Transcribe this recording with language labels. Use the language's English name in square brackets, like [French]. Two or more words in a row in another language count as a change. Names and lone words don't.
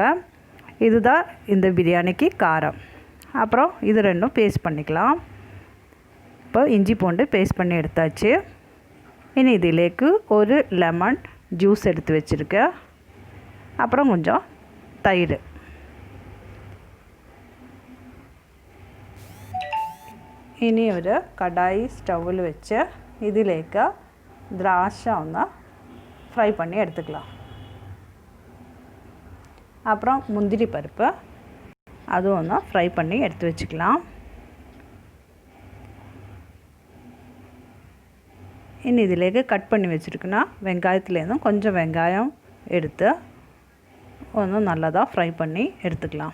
[Tamil] இதுதான் இந்த பிரியாணிக்கு காரம். அப்புறம் இது ரெண்டும் பேஸ்ட் பண்ணிக்கலாம். இப்போ இஞ்சி பூண்டு பேஸ்ட் பண்ணி எடுத்தாச்சு. இனி இதிலேக்கு ஒரு [English] lemon juice [Tamil] எடுத்து வச்சுருக்கேன். அப்புறம் கொஞ்சம் தயிர். [Malayalam] ഇനി ഒരു കടായി സ്റ്റൗവിൽ വെച്ച് ഇതിലേക്ക് ദ്രാക്ഷ ഫ്രൈ [Tamil] பண்ணி எடுத்துக்கலாம். அப்புறம் முந்திரி பருப்பு அதுவும் ஃப்ரை பண்ணி எடுத்து வச்சுக்கலாம். இனி இதிலேக்கு கட் பண்ணி வச்சுருக்குன்னா வெங்காயத்துலேருந்தும் கொஞ்சம் வெங்காயம் எடுத்து நல்லதாக ஃப்ரை பண்ணி எடுத்துக்கலாம்.